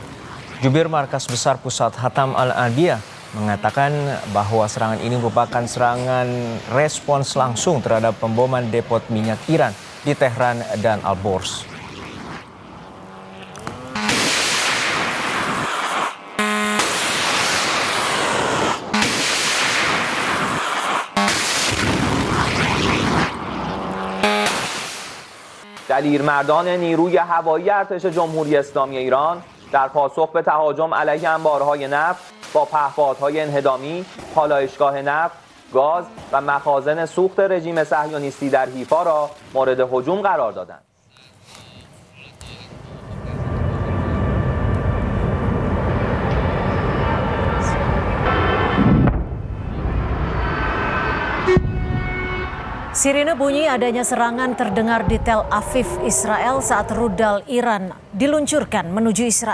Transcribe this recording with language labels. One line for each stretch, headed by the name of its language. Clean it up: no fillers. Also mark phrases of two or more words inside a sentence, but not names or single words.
Indonesian: Jubir Markas Besar Pusat Hatam Al-Adiyah mengatakan bahwa serangan ini merupakan serangan respons langsung terhadap pemboman depot minyak Iran di Tehran dan Al-Bors.
Persian: دلیرمردان نیروی هوایی ارتش جمهوری اسلامی ایران در پاسخ به تهاجم علیه انبارهای نفت با پهپادهای انهدامی، پالایشگاه نفت، گاز و مخازن سوخت رژیم صهیونیستی در حیفا را مورد هجوم قرار دادند.
Indonesian: Sirine bunyi adanya serangan terdengar di Tel Aviv, Israel saat rudal Iran diluncurkan menuju Israel.